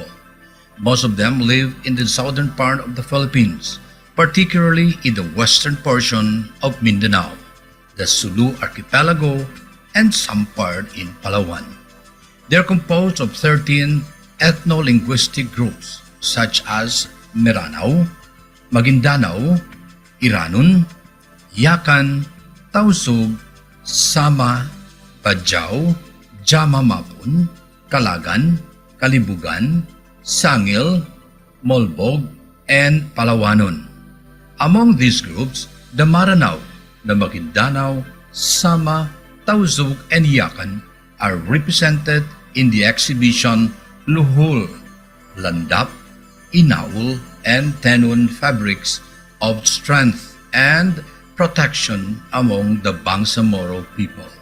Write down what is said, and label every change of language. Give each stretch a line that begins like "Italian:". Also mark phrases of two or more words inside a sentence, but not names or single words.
English: Most of them live in the southern part of the Philippines, particularly in the western portion of Mindanao, the Sulu archipelago, and some part in Palawan. They are composed of 13 ethno-linguistic groups such as Mindanao, Maguindanao, Iranun, Yakan, Tausug, Sama, Badjao, Jamamapun, Kalagan, Kalibugan, Sangil, Molbog, and Palawanon. Among these groups, the Maranao, the Maguindanao, Sama, Tausug, and Yakan are represented in the exhibition Luhul, Landap, Inaul, and Tenun fabrics of strength and protection among the Bangsamoro people.